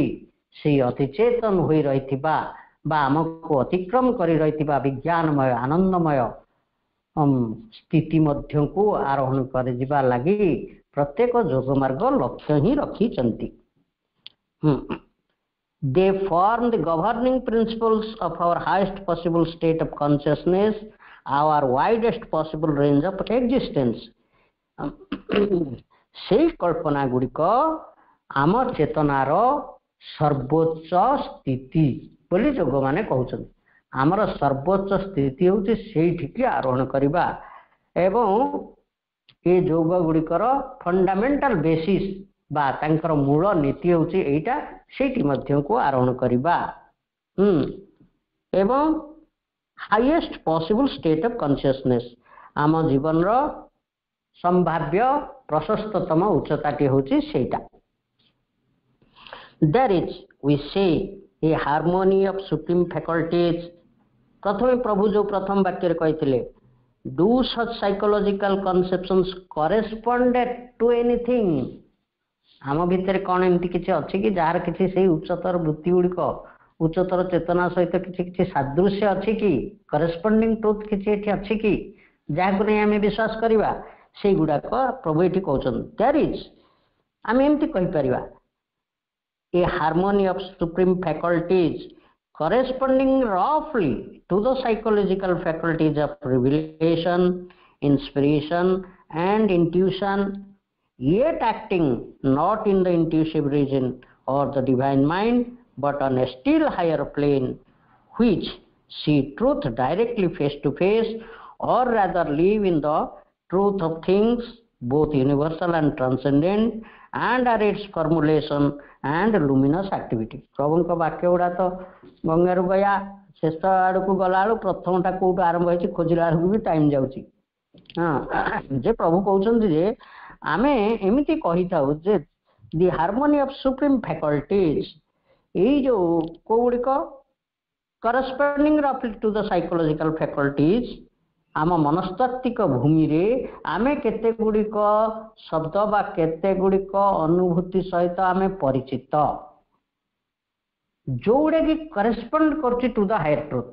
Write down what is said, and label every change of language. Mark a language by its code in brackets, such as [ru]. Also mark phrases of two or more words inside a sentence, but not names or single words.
[or] ସେଇ ଅତିଚେତନ ହୋଇ ରହିଥିବା ବା ଆମକୁ ଅତିକ୍ରମ କରି ରହିଥିବା ବିଜ୍ଞାନମୟ ଆନନ୍ଦମୟ ସ୍ଥିତି ମଧ୍ୟକୁ ଆରୋହଣ କରିଯିବା ଲାଗି ପ୍ରତ୍ୟେକ ଯୋଗ ମାର୍ଗ ଲକ୍ଷ୍ୟ ହିଁ ରଖିଛନ୍ତି। [en] They form the governing principles of our highest possible state of consciousness, our widest possible range of existence. [or] ସେଇ କଳ୍ପନା ଗୁଡ଼ିକ ଆମ ଚେତନାର ସର୍ବୋଚ୍ଚ ସ୍ଥିତି ବୋଲି ଯୋଗମାନେ କହୁଛନ୍ତି। ଆମର ସର୍ବୋଚ୍ଚ ସ୍ଥିତି ହେଉଛି ସେଇଠିକି ଆରୋହଣ କରିବା, ଏବଂ ଏ ଯୋଗ ଗୁଡ଼ିକର [en] fundamental basis [or] ବା ତାଙ୍କର ମୂଳ ନୀତି ହେଉଛି ଏଇଟା, ସେଇଠି ମଧ୍ୟକୁ ଆରୋହଣ କରିବା ଏବଂ [en] highest possible state of consciousness, [or] ଆମ ଜୀବନର ସମ୍ଭାବ୍ୟ ପ୍ରଶସ୍ତତମ ଉଚ୍ଚତାଟି ହେଉଛି ସେଇଟା। [en] There is, we say, a harmony of supreme faculties. [or] ପ୍ରଥମେ ପ୍ରଭୁ ଯୋଉ ପ୍ରଥମ ବାକ୍ୟରେ କହିଥିଲେ, [en] do such psychological conceptions correspond to anything? [or] ଆମ ଭିତରେ କ'ଣ ଏମିତି କିଛି ଅଛି କି ଯାହାର କିଛି ସେଇ ଉଚ୍ଚତର ବୃତ୍ତି ଗୁଡ଼ିକ, ଉଚ୍ଚତର ଚେତନା ସହିତ କିଛି କିଛି ସାଦୃଶ୍ୟ ଅଛି କି, [en] corresponding truth [or] କିଛି ଏଠି ଅଛି କି ଯାହାକୁ ନେଇ ଆମେ ବିଶ୍ୱାସ କରିବା? ସେଇଗୁଡ଼ାକ ପ୍ରଭୁ ଏଠି କହୁଛନ୍ତି। [en] There is, [or] ଆମେ ଏମିତି କହିପାରିବା, [en] a harmony of supreme faculties corresponding roughly to the psychological faculties of revelation, inspiration and intuition, yet acting not in the intuitive region or the divine mind but on a still higher plane, which see truth directly face to face, or rather live in the truth of things both universal and transcendent, and are its formulation and luminous activity. [or] ପ୍ରଭୁଙ୍କ ବାକ୍ୟ ଗୁଡ଼ା ତ ଗଙ୍ଗାରୁ ଗୟା, ଶେଷ ଆଡ଼କୁ ଗଲାବେଳୁ ପ୍ରଥମଟା କୋଉଠୁ ଆରମ୍ଭ ହେଇଛି ଖୋଜିଲା ବେଳକୁ ବି ଟାଇମ୍ ଯାଉଛି। ଯେ ପ୍ରଭୁ କହୁଛନ୍ତି ଯେ ଆମେ ଏମିତି କହିଥାଉ ଯେ [en] the harmony of supreme faculties, [or] ଏଇ ଯୋଉ କୋଉଗୁଡ଼ିକ [en] corresponding roughly to the psychological faculties, [or] ଆମ ମନସ୍ତାତ୍ତ୍ୱିକ ଭୂମିରେ ଆମେ କେତେ ଗୁଡ଼ିକ ଶବ୍ଦ ବା କେତେ ଗୁଡ଼ିକ ଅନୁଭୂତି ସହିତ ଆମେ ପରିଚିତ, ଯୋଉଗୁଡ଼ାକି କରେସ୍ପଣ୍ଡ କରୁଛି [en] to the higher truth.